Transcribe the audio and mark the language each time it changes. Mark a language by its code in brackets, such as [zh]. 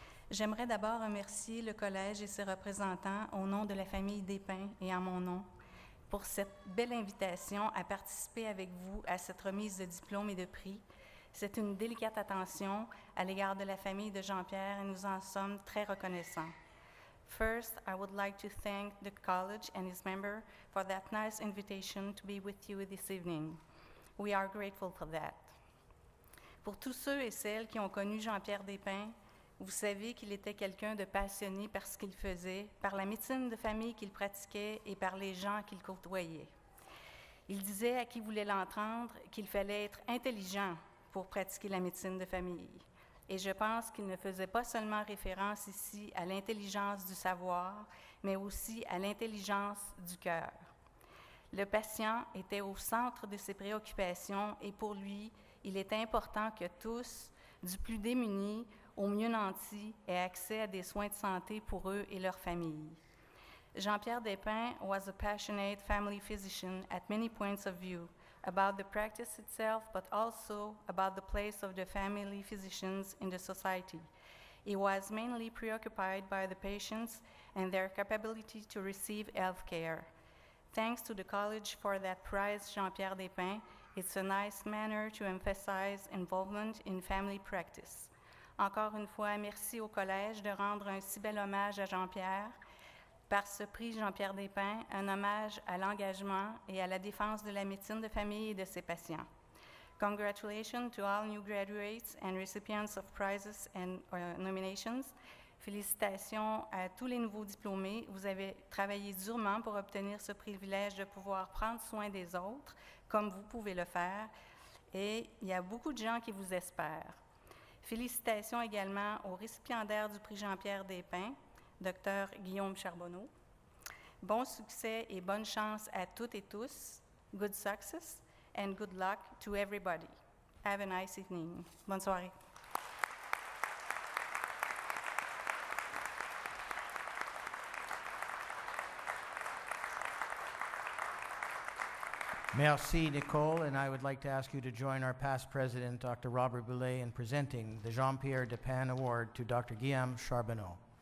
[fr] J'aimerais d'abord remercier le collège et ses représentants au nom de la famille Despins et en mon nom pour cette belle invitation à participer avec vous à cette remise de diplômes et de prix. C'est une délicate attention à l'égard de la famille de Jean-Pierre et nous en sommes très reconnaissants. [en] First, I would like to thank the college and its members for that nice invitation to be with you this evening. We are grateful for that. [fr] Pour tous ceux et celles qui ont connu Jean-Pierre Despins, vous savez qu'il était quelqu'un de passionné par ce qu'il faisait, par la médecine de famille qu'il pratiquait et par les gens qu'il côtoyait. Il disait à qui voulait l'entendre qu'il fallait être intelligent pour pratiquer la médecine de famille. Et je pense qu'il ne faisait pas seulement référence ici à l'intelligence du savoir, mais aussi à l'intelligence du cœur. Le patient était au centre de ses préoccupations et pour lui, il était important que tous, du plus démuni au mieux nantis, aient accès à des soins de santé pour eux et leurs familles. [en] Jean-Pierre Despins was a passionate family physician at many points of view, about the practice itself, but also about the place of the family physicians in the society. He was mainly preoccupied by the patients and their capability to receive health care. Thanks to the college for that prize, Jean-Pierre Despins, it's a nice manner to emphasize involvement in family practice. [fr] Encore une fois, merci au collège de rendre un si bel hommage à Jean-Pierre. Par ce prix Jean-Pierre Despins, un hommage à l'engagement et à la défense de la médecine de famille et de ses patients. [en] Congratulations to all new graduates and recipients of prizes and nominations. [fr] Félicitations à tous les nouveaux diplômés. Vous avez travaillé durement pour obtenir ce privilège de pouvoir prendre soin des autres, comme vous pouvez le faire, et il y a beaucoup de gens qui vous espèrent. Félicitations également au récipiendaire du prix Jean-Pierre Despins, Dr. Guillaume Charbonneau. Bon succès et bonne chance à toutes et tous. [en] Good success and good luck to everybody. Have a nice evening. [fr] Bonne soirée. Merci, [en] Nicole, and I would like to ask you to join our past president, Dr. Robert Boulay, in presenting the Jean-Pierre Despins Award to Dr. Guillaume Charbonneau.